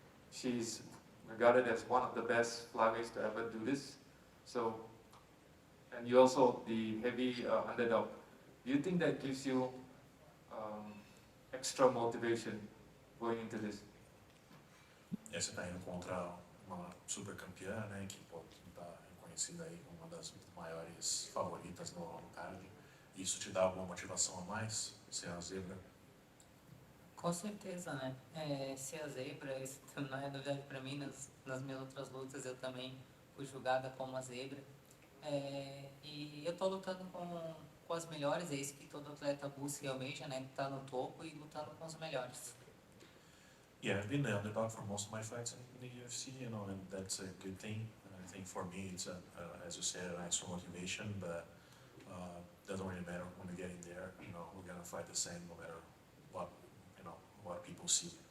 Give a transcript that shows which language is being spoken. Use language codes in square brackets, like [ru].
[en] She's regarded as one of the best flyweights to ever do this. So, and you also the heavy underdog. Do you think that gives you extra motivation going into this? [pt] E você está indo contra uma super campeã, né, que está reconhecida aí como uma das maiores favoritas no card. Isso te dá alguma motivação a mais, ser a zebra? Com certeza, né? Ser a zebra, isso não é novidade para mim. Nas minhas outras lutas eu também fui julgada como a zebra. E eu tô lutando com as melhores, é isso que todo atleta busca e almeja, né? Tá no topo e lutando com os melhores. [en] Yeah, I've been the underdog for most of my fights in the UFC, you know, and that's a good thing. I think for me, it's as you said, an extra motivation, but doesn't really matter when you get in there. You know, we're gonna fight the same no matter what, you know, what people see.